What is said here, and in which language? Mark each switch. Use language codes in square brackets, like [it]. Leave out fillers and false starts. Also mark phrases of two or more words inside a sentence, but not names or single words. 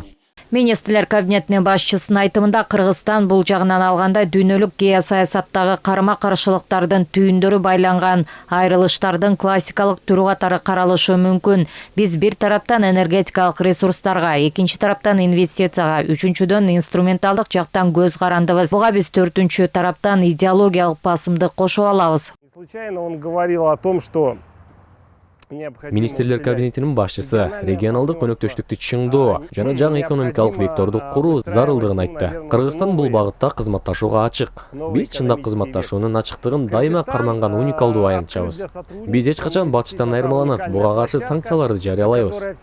[ky] Министрлер кабинетинин башчысынын айтымында Кыргызстан бул жагынан алганда дүйнөлүк геосаясаттагы карама-каршылыктардын түйүндөрү байланган айрылыштардын классикалык түрү катары каралышы мүмкүн. Биз бир тараптан энергетикалык ресурстарга, экинчи тараптан инвестицияга, үчүнчүдөн инструменталдык жактан көз карандыбыз. Буга биз төртүнчү тараптан идеологиялык басымды кошо алабыз. [ru] Случайно он говорил о том, что [ky] Министрлер кабинетинин башчысы регионалдык өнөктөштүктү чыңдоо жана жаңы экономикалык векторду куруу зарылдыгын айтты. Кыргызстан бул багытта кызматташууга ачык. Биз чындап кызматташуунун ачыктыгын дайыма карманган уникалдуу аянтчабыз. Биз эч качан батыштан айырмаланып, буга каршы санкцияларды жарыялайбыз.